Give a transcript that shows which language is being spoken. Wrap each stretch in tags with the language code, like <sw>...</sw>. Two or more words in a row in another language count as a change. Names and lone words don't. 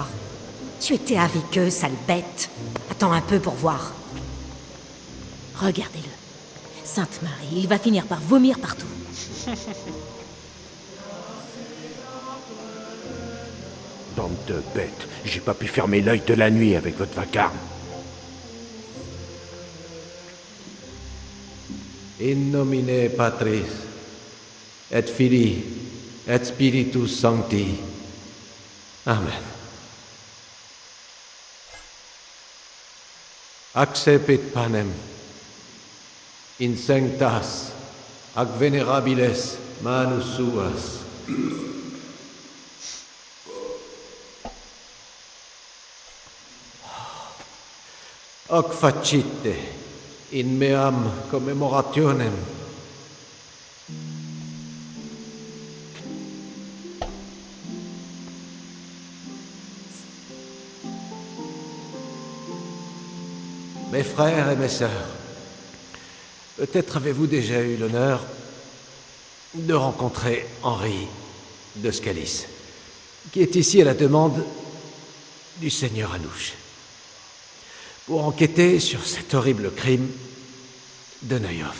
<fr>Tu étais avec eux, sale bête. Attends un peu pour voir. Regardez-le. Sainte Marie, il va finir par vomir partout. Bande de bêtes. J'ai pas pu fermer l'œil de la nuit avec votre vacarme.</fr> <la>In nomine Patris, et Filii, et Spiritus Sancti. Amen. Accepit panem, in sanctas, ac venerabiles manus suas. Hoc facite, in meam commemorationem.</la> <fr>Mes frères et mes sœurs, peut-être avez-vous déjà eu l'honneur de rencontrer Henri de Scalis, qui est ici à la demande du seigneur Anouche, pour enquêter sur cet horrible crime de Neuhoff.</fr>